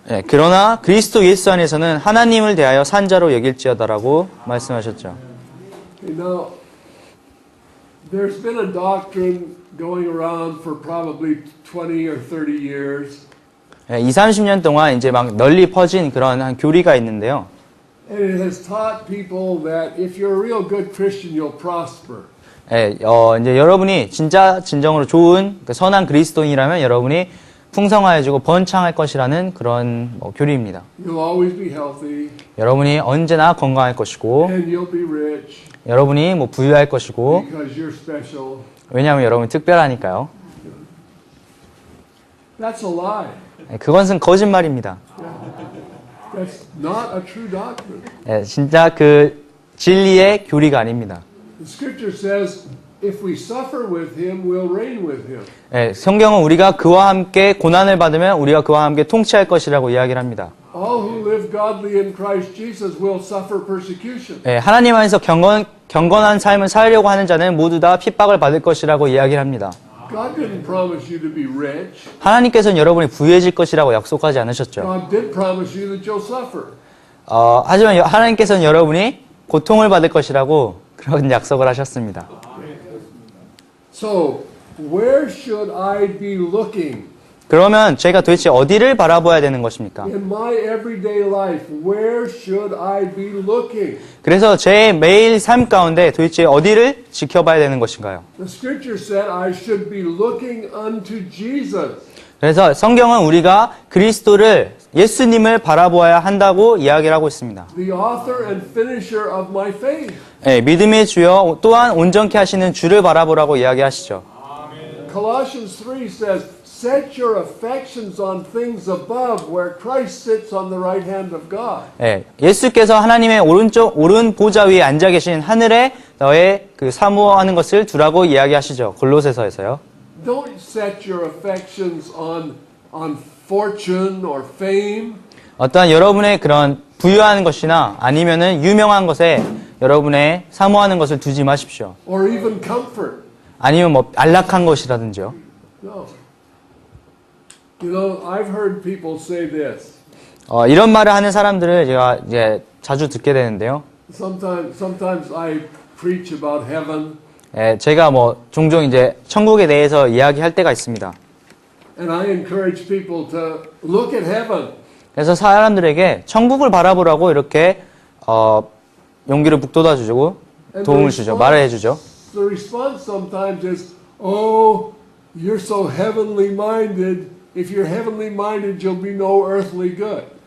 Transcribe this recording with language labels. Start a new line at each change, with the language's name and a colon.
Korean: 예, 그러나 그리스도 예수 안에서는 하나님을 대하여 산 자로 여길지어다라고 말씀하셨죠.
English: Okay, now, there's been a doctrine going around for probably 20 or 30 years.
Korean: 예, 20, 30년 동안 이제 막 널리 퍼진 그런 한 교리가 있는데요.
English: And it has taught people that if you're a real good Christian, you'll prosper.
Korean: 예, 이제 여러분이 진정으로 좋은 선한 그리스도인이라면 여러분이 풍성하여지고 번창할 것이라는 그런 교리입니다.
English: You'll always be healthy,
Korean: 여러분이 언제나 건강할 것이고,
English: and you'll be rich
Korean: 여러분이 뭐 부유할 것이고,
English: because you're special.
Korean: 왜냐하면 여러분이 특별하니까요.
English: That's a lie.
Korean: 예, 그것은 거짓말입니다.
English: That's not a true doctrine.
Korean: 예, 진짜 그 진리의 교리가 아닙니다.
English: The scripture says, if we suffer with him, we'll reign with him.
Korean: 예, 성경은 우리가 그와 함께 고난을 받으면 우리가 그와 함께 통치할 것이라고 이야기를 합니다.
English: All who live godly in Christ Jesus will suffer persecution.
Korean: 예, 하나님 안에서 경건한 삶을 살려고 하는 자는 모두 다 핍박을 받을 것이라고 이야기를 합니다.
English: God didn't promise you to be rich.
Korean: 하나님께서는 여러분이 부유해질 것이라고 약속하지 않으셨죠.
English: God did promise you that you'll suffer.
Korean: 하지만 하나님께서는 여러분이 고통을 받을 것이라고 그런 약속을 하셨습니다.
English: So, where should I be looking?
Korean: 그러면 제가 도대체 어디를 바라봐야 되는 것입니까?
English: In my everyday life, where should I be looking?
Korean: 그래서 제 매일 삶 가운데 도대체 어디를 지켜봐야 되는 것인가요?
English: The scripture said I should be looking unto Jesus.
Korean: 그래서 성경은 우리가 그리스도를 예수님을 바라보아야 한다고 이야기를 하고 있습니다.
English: The author and finisher of my faith.
Korean: 네, 믿음의 주여 또한 온전케 하시는 주를 바라보라고 이야기하시죠.
English: Colossians 3 says, set your affections on things above where Christ sits on the right hand of God.
Korean: 네, 예수께서 하나님의 오른 보좌 위에 앉아 계신 하늘에 너의 그 사모하는 것을 두라고 이야기하시죠. 골로새서에서요.
English: Don't set your affections on fortune or fame.
Korean: 어떠한 여러분의 그런 부유한 것이나 아니면은 유명한 것에 여러분의 사모하는 것을 두지 마십시오.
English: Or even comfort.
Korean: 아니면 뭐 안락한 것이라든지요.
English: No. You know, I've heard people say this.
Korean: 이런 말을 하는 사람들을 제가 이제 자주 듣게 되는데요.
English: Sometimes I preach about heaven.
Korean: 예, 제가 뭐 종종 이제 천국에 대해서 이야기할 때가 있습니다.
English: And I encourage people to look at heaven.
Korean: 그래서 사람들에게 천국을 바라보라고 이렇게 용기를 북돋아 주고 도움을 주죠. 말을 해주죠.
English: The response sometimes is, "Oh, you're so heavenly minded. If you're heavenly minded, you'll be no earthly good."